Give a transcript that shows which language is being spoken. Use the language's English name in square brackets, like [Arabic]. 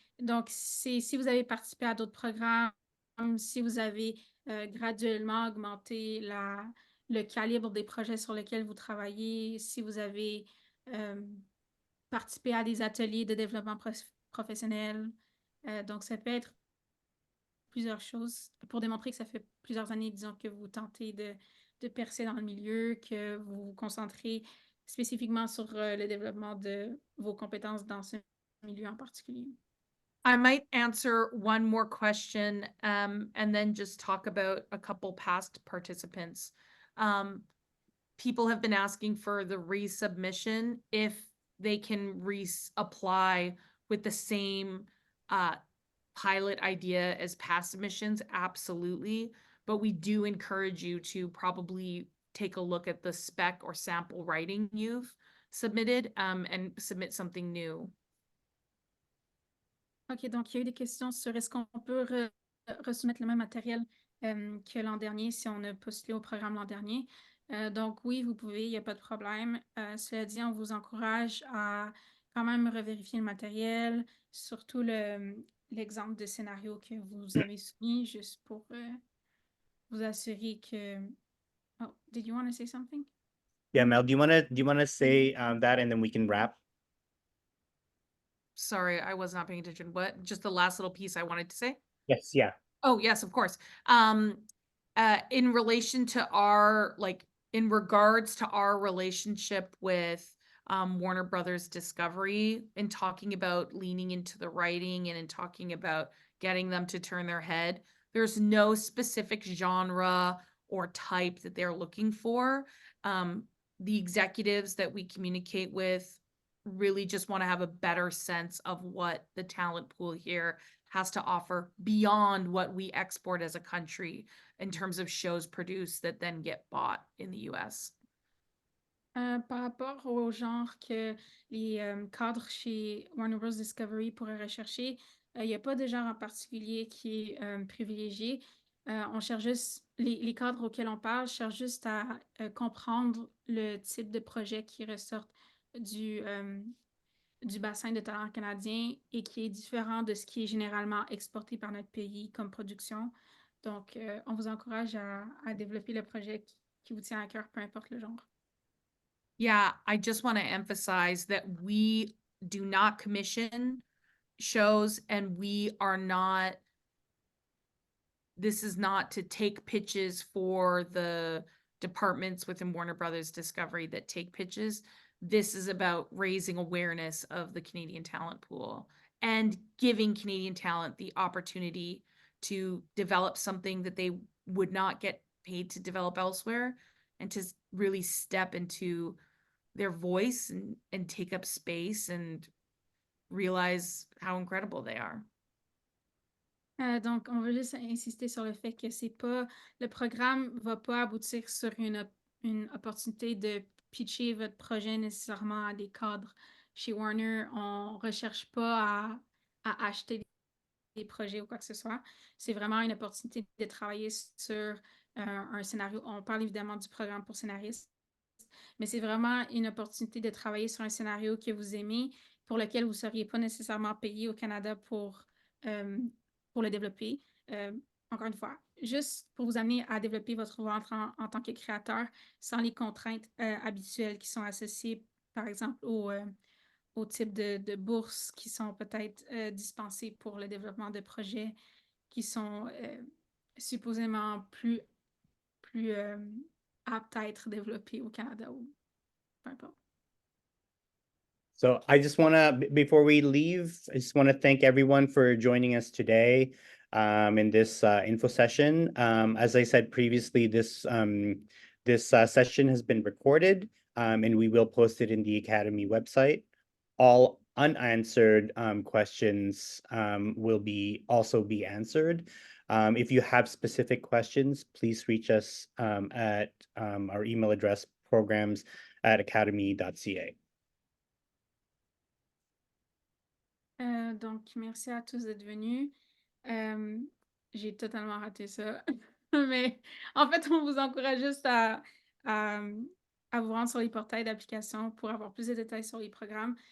[French] Donc, si vous avez participé à d'autres programmes, si vous avez graduellement augmenté le calibre des projets sur lesquels vous travaillez, si vous avez participé à des ateliers de développement professionnel. Donc, ça peut être plusieurs choses pour démontrer que ça fait plusieurs années, disons, que vous tentez de percer dans le milieu, que vous vous concentrez spécifiquement sur le développement de vos compétences dans ce milieu en particulier. [English] I might answer one more question and then just talk about a couple past participants. People have been asking for the resubmission if they can reapply with the same pilot idea as past submissions. Absolutely. But we do encourage you to probably take a look at the spec or sample writing you've submitted and submit something new. [French] OK, donc il y a eu des questions sur est-ce qu'on peut resoumettre le même matériel que l'an dernier si on a postulé au programme l'an dernier. Donc oui, vous pouvez, il n'y a pas de problème. Cela dit, on vous encourage à quand même revérifier le matériel, surtout l'exemple de scénario que vous avez soumis, juste pour vous assurer que... [English] Oh, did you want to say something? Yeah, Mel, do you wanna say that and then we can wrap? Sorry, I was not paying attention. What? Just the last little piece I wanted to say? Yes, yeah. Oh, yes, of course. In relation to in regards to our relationship with Warner Brothers Discovery, in talking about leaning into the writing and in talking about getting them to turn their head, there's no specific genre or type that they're looking for. The executives that we communicate with really just want to have a better sense of what the talent pool here has to offer beyond what we export as a country in terms of shows produced that then get bought in the US? [French] Par rapport au genre que les cadres chez Warner Bros. Discovery pourraient rechercher, il n'y a pas de genre en particulier qui est privilégié. On cherche juste, les cadres auxquels on parle cherchent juste à comprendre le type de projet qui ressortent du bassin de talent canadien et qui est différent de ce qui est généralement exporté par notre pays comme production. Donc, on vous encourage à développer le projet qui vous tient à cœur, peu importe le genre. [English] Yeah, I just want to emphasize that we do not commission shows and we are not, this is not to take pitches for the departments within Warner Brothers Discovery that take pitches. This is about raising awareness of the Canadian talent pool and giving Canadian talent the opportunity to develop something that they would not get paid to develop elsewhere, and to really step into their voice and take up space and realize how incredible they are. [French] Donc, on veut juste insister sur le fait que c'est pas, le programme va pas aboutir sur une opportunité de pitcher votre projet nécessairement à des cadres. Chez Warner, on recherche pas à acheter des projets ou quoi que ce soit. C'est vraiment une opportunité de travailler sur un scénario. On parle évidemment du programme pour scénaristes, mais c'est vraiment une opportunité de travailler sur un scénario que vous aimez, pour lequel vous ne seriez pas nécessairement payé au Canada pour le développer. Encore une fois, juste pour vous amener à développer votre voix en tant que créateur sans les contraintes habituelles qui sont associées, par exemple, au type de bourses qui sont peut-être dispensées pour le développement de projets qui sont supposément plus aptes à être développés au Canada ou peu importe. [English] So I just want to, before we leave, I just want to thank everyone for joining us today in this info session. As I said previously, this session has been recorded and we will post it in the Academy website. All unanswered questions will also be answered. If you have specific questions, please reach us at our email address, programs@academy.ca. [French] Donc, merci à tous d'être venus. J'ai totalement raté ça. Mais en fait, on vous encourage juste à vous rendre sur les portails d'application pour avoir plus de détails sur les programmes.